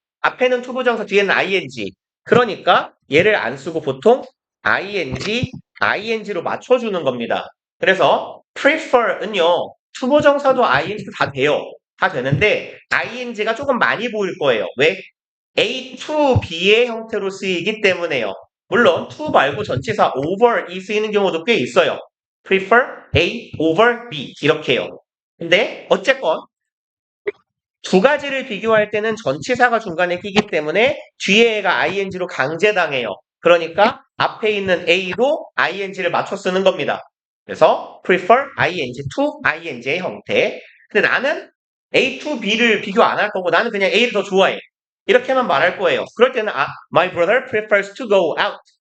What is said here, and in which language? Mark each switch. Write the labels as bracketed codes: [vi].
[ko] 앞에는 투부정사 뒤에는 ing. 그러니까 얘를 안 쓰고 보통 ing로 맞춰주는 겁니다. 그래서 prefer은요. 투부정사도 ing도 다 돼요. 다 되는데 ing가 조금 많이 보일 거예요. 왜? A to B의 형태로 쓰이기 때문에요. 물론 to 말고 전치사 over이 쓰이는 경우도 꽤 있어요. [en] prefer A over B 이렇게요. [ko] 근데 어쨌건 두 가지를 비교할 때는 전치사가 중간에 끼기 때문에 뒤에가 ing로 강제당해요. 그러니까 앞에 있는 A로 ing를 맞춰 쓰는 겁니다. 그래서 prefer ing to ing의 형태. 근데 나는 A to B를 비교 안 할 거고 나는 그냥 A를 더 좋아해. 이렇게만 말할 거예요. 그럴 때는 [en] my brother prefers to go out.